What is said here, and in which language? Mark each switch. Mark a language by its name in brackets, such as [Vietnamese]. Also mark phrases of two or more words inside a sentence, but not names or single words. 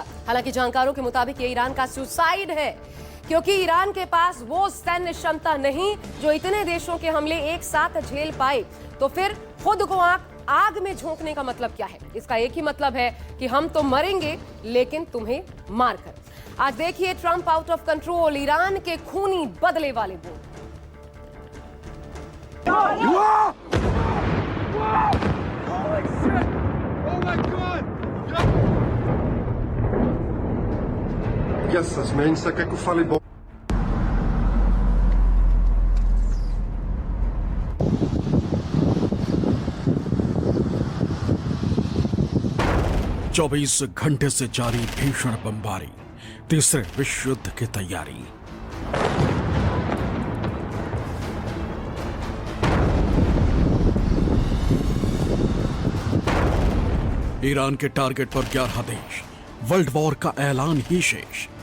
[Hindi] हालांकि जानकारों के मुताबिक ये ईरान का सुसाइड है, क्योंकि ईरान के पास वो सैन्य क्षमता नहीं जो इतने देशों के हमले एक साथ झेल पाए। तो फिर खुद को आग में झोंकने का मतलब क्या है? इसका एक ही मतलब है कि हम तो मरेंगे लेकिन तुम्हें मारकर। आज देखिए ट्रंप [English] out of control, [Hindi] ईरान के खूनी बदले वाले बोल। [Portuguese] Essas mentes, você quer que eu fale bom? [Hindi] चौबीस घंटे से जारी भीषण बमबारी, तीसरे विश्व युद्ध की तैयारी। ईरान के टारगेट पर 11 देश, [English] world war [Hindi] का ऐलान ही शेष।